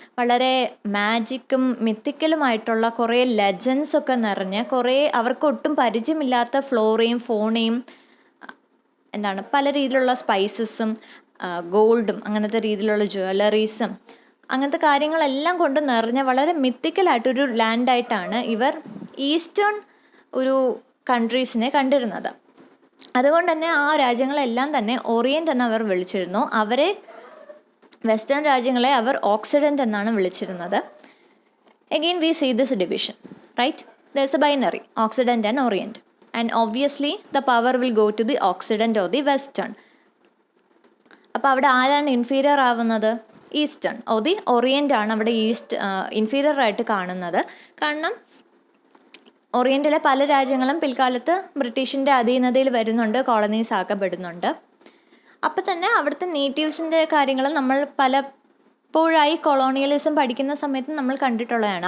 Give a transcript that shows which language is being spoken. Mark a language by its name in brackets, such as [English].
[Malayalam] വളരെ മാജിക്കും മിത്തിക്കലുമായിട്ടുള്ള കുറേ ലെജൻസ് ഒക്കെ നിറഞ്ഞ്, കുറേ അവർക്ക് ഒട്ടും പരിചയമില്ലാത്ത ഫ്ലോറയും ഫോണയും പല രീതിയിലുള്ള സ്പൈസസും ഗോൾഡും അങ്ങനത്തെ രീതിയിലുള്ള ജ്വല്ലറീസും അങ്ങനത്തെ കാര്യങ്ങളെല്ലാം കൊണ്ട് നിറഞ്ഞ വളരെ മിത്തിക്കലായിട്ടൊരു ലാൻഡായിട്ടാണ് ഇവർ ഈസ്റ്റേൺ ഒരു കൺട്രീസിനെ കണ്ടിരുന്നത്. അതുകൊണ്ട് തന്നെ ആ രാജ്യങ്ങളെല്ലാം തന്നെ ഓറിയൻ്റ് എന്ന് അവർ വിളിച്ചിരുന്നു. അവരെ വെസ്റ്റേൺ രാജ്യങ്ങളെ അവർ ഓക്സിഡൻ്റ് എന്നാണ് വിളിച്ചിരുന്നത്. [English] Again we see this division, right? There's a binary, Occident and Orient, and obviously the power will go to the Occident or the Western. [Malayalam] അപ്പോൾ അവിടെ ആരാണ് ഇൻഫീരിയർ ആവുന്നത്? [English] eastern or the orient [Malayalam] ആണ് അവിടെ inferior ആയിട്ട് കാണുന്നത്. കാരണം ഓറിയൻറ്റിലെ പല രാജ്യങ്ങളും പിൽക്കാലത്ത് ബ്രിട്ടീഷിൻ്റെ അധീനതയിൽ വരുന്നുണ്ട്, കോളനീസ് ആക്കപ്പെടുന്നുണ്ട്. അപ്പം തന്നെ അവിടുത്തെ നേറ്റീവ്സിൻ്റെ കാര്യങ്ങൾ നമ്മൾ പലപ്പോഴായി കൊളോണിയലിസം പഠിക്കുന്ന സമയത്ത് നമ്മൾ കണ്ടിട്ടുള്ളതാണ്.